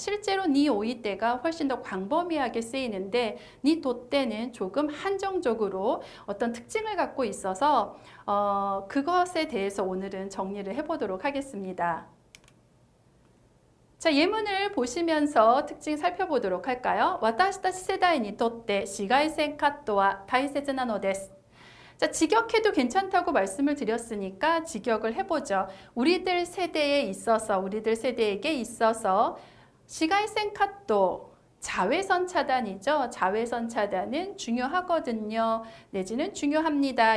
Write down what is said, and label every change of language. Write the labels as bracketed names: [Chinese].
[Korean] 실제로 니오이떼가 훨씬 더 광범위하게 쓰이는데 니토떼는 조금 한정적으로 어떤 특징을 갖고 있어서 그것에 대해서 오늘은 정리를 해보도록 하겠습니다. 자, 예문을 보시면서 특징 살펴보도록 할까요? [Japanese] 私たち世代にとって紫外線カットは大切なのです. [Korean] 자, 직역해도 괜찮다고 말씀을 드렸으니까 직역을 해보죠. 우리들 세대에 있어서, 우리들 세대에게 있어서紫外線 카토, 자외선 차단이죠. 자외선 차단은 중요하거든요. 내지는 중요합니다.